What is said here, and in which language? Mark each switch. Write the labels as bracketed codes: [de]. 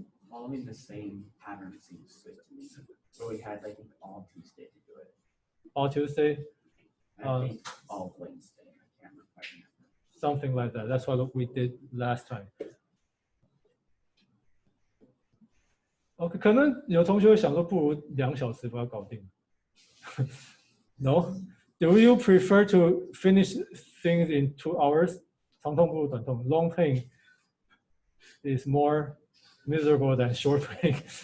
[en] Following the same pattern seems good to me. So we had, I think, all Tuesday to do it. All Tuesday? I think all Wednesday. I can't quite remember. Something like that. That's what we did last time. [zh] OK， 可能有同学会想说，不如2小时把它搞定。 [en] No? Do you prefer to finish things in 2 hours? [zh] 长痛不如短痛. [en] Long pain is more miserable than short pain.